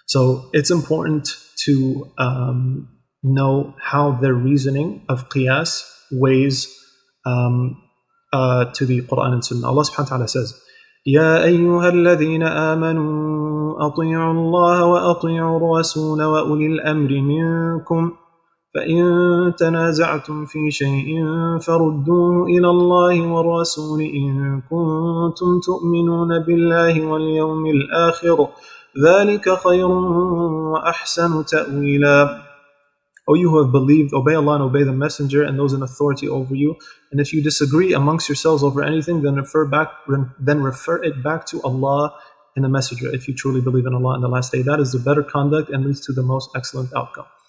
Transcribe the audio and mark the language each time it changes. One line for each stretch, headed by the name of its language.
English: So it's important to know how their reasoning of qiyas weighs to the Quran and Sunnah. Allah subhanahu wa ta'ala says,
Arabic: يَا أَيُّهَا الَّذِينَ آمَنُوا أَطِيعُوا اللَّهَ وَأَطِيعُوا الرَّسُولَ وَأُولِي الْأَمْرِ مِنكُمْ فَإِن تَنَازَعْتُمْ فِي شَيْءٍ فَرُدُّوهُ إِلَى اللَّهِ وَالرَّسُولِ إِن كُنتُمْ تُؤْمِنُونَ بِاللَّهِ وَالْيَوْمِ الْآخِرِ ذَلِكَ خَيْرٌ وَأَحْسَنُ تَأْوِيلًا.
English: O you who have believed, obey Allah and obey the Messenger and those in authority over you. And if you disagree amongst yourselves over anything, then refer it back to Allah and the Messenger, if you truly believe in Allah and the last day. That is the better conduct and leads to the most excellent outcome.